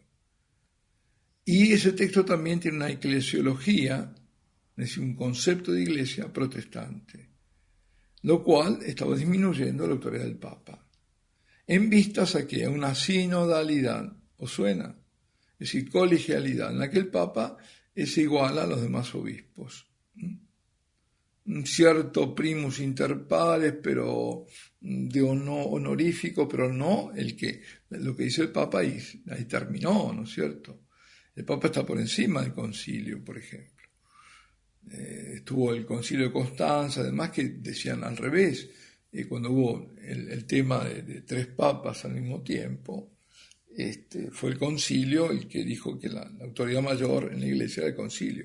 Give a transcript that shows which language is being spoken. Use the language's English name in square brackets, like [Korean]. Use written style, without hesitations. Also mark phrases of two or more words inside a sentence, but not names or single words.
[Spanish] Y ese texto también tiene una eclesiología, es decir, un concepto de iglesia protestante, lo cual estaba disminuyendo la autoridad del Papa, en vistas a que una sinodalidad, ¿os suena? Es decir, colegialidad, en la que el Papa es igual a los demás obispos. Un cierto [Latin] primus inter pares, [Spanish] pero de honorífico, pero no lo que dice el Papa ahí terminó, ¿no es cierto? El Papa está por encima del concilio, por ejemplo. Estuvo el concilio de Constanza, además que decían al revés, cuando hubo el tema de 3 papas al mismo tiempo, fue el concilio el que dijo que la autoridad mayor en la iglesia era el concilio.